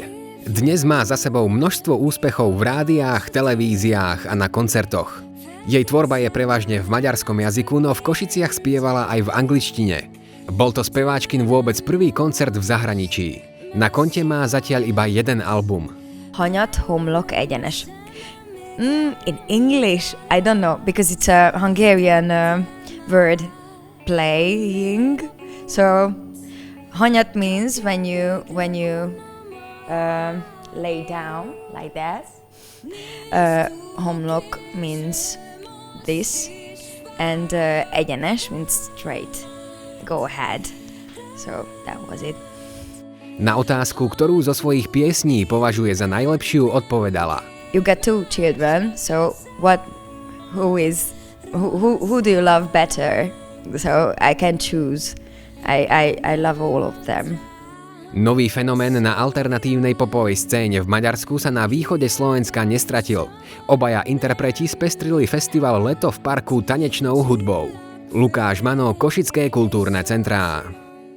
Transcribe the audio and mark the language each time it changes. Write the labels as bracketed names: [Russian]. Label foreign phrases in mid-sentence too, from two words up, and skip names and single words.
[Slovak] Dnes má za sebou množstvo úspechov v rádiách, televíziách a na koncertoch. Jej tvorba je prevažne v maďarskom jazyku, no v Košiciach spievala aj v angličtine. Bol to speváčkin vôbec prvý koncert v zahraničí. Na konte má zatiaľ iba jeden album. [Hungarian] Hanyat, homlok, egyenes. [English] In English, I don't know, because it's a Hungarian word playing. So hanyat means when you lay down like that. Homlok means this, and egyenes means straight. Go ahead. So that was it. [Slovak] Na otázku, ktorú zo svojich piesní považuje za najlepšiu, odpovedala: [English] You got 2 children, so who do you love better? So I can choose. I love all of them. [Slovak] Nový fenomén na alternatívnej popovej scéne v Maďarsku sa na východe Slovenska nestratil. Obaja interpreti spestrili festival Leto v parku tanečnou hudbou. Lukáš Mano, Košické kultúrne centrá.